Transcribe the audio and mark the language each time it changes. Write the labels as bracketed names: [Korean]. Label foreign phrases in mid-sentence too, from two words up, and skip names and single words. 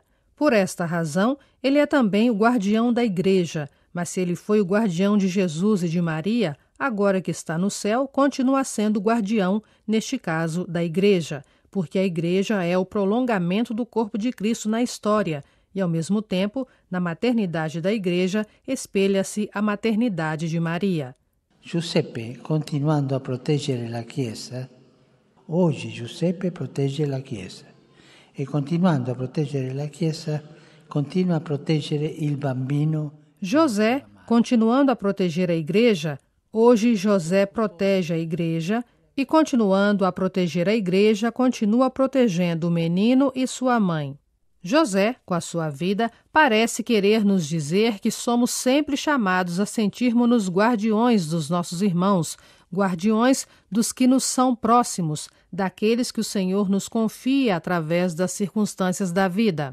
[Portuguese] Por esta razão, ele é também o guardião da Igreja, mas se ele foi o guardião de Jesus e de Maria, agora que está no céu, continua sendo guardião, neste caso, da Igreja, porque a Igreja é o prolongamento do corpo de Cristo na história e, ao mesmo tempo, na maternidade da Igreja, espelha-se a maternidade de Maria. [Italian] Giuseppe, continuando a proteggere la Chiesa, oggi Giuseppe protegge la Chiesa e continuando a proteggere la Chiesa, continua a proteggere il bambino. [Portuguese] José, continuando a proteger a Igreja, hoje José protege a Igreja e, continuando a proteger a Igreja, continua protegendo o menino e sua mãe. José, com a sua vida, parece querer nos dizer que somos sempre chamados a sentirmos-nos guardiões dos nossos irmãos, guardiões dos que nos são próximos, daqueles que o Senhor nos confia através das circunstâncias da vida.